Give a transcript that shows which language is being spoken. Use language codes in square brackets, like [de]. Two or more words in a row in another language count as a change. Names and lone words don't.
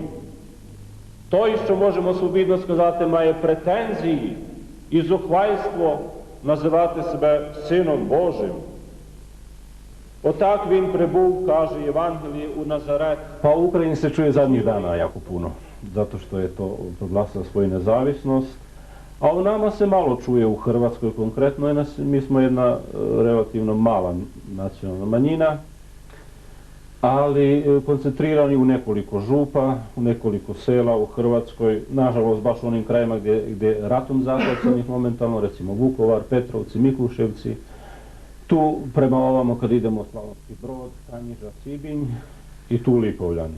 [uk] Той, що можемо свобідно сказати, має претензії і зухвальство називати себе Сином Божим. Отак він прибув, каже Євангеліє, у Назарет. [hr] Pa u Ukrajini se čuje zadnjih dana jako puno, zato što je to proglasila svoju nezavisnost, a u nama se malo čuje u Hrvatskoj konkretno, mi smo jedna relativno mala nacionalna manjina, ali koncentrirani u nekoliko župa, u nekoliko sela u Hrvatskoj, nažalost baš u onim krajima gdje ratom zahvaćenih momentalno, recimo Vukovar, Petrovci, Mikluševci, tu prema ovamo kad idemo Slavonski Brod, Kanjiža, Sibinj i tu Lipovljani.